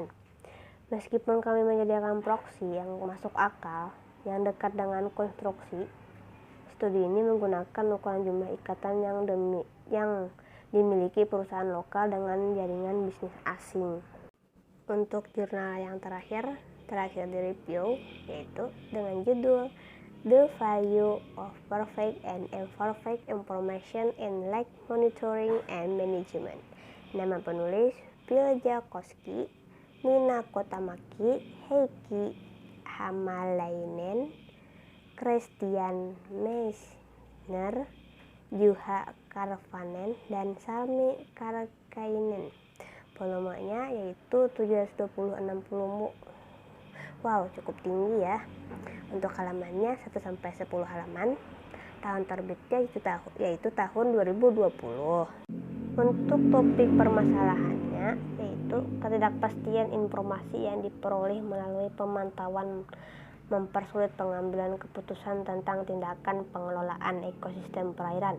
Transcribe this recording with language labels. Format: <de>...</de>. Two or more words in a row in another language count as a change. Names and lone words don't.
<id>Meskipun kami menyediakan proksi yang masuk akal, yang dekat dengan konstruksi, studi ini menggunakan ukuran jumlah ikatan yang dimiliki perusahaan lokal dengan jaringan bisnis asing. Untuk jurnal yang terakhir di review, yaitu dengan judul The Value of Perfect and Imperfect Information in Lake Monitoring and Management. Nama penulis Phil Jakosky, Nina Kotamaki, Heikki Hamalainen, Christian Meissner, Juha Karvanen, dan Salmi Karkainen. Volumenya yaitu 720-60. Wow, cukup tinggi ya. Untuk halamannya 1-10 halaman. Tahun terbitnya yaitu tahun 2020. Untuk topik permasalahannya yaitu ketidakpastian informasi yang diperoleh melalui pemantauan mempersulit pengambilan keputusan tentang tindakan pengelolaan ekosistem perairan.</id>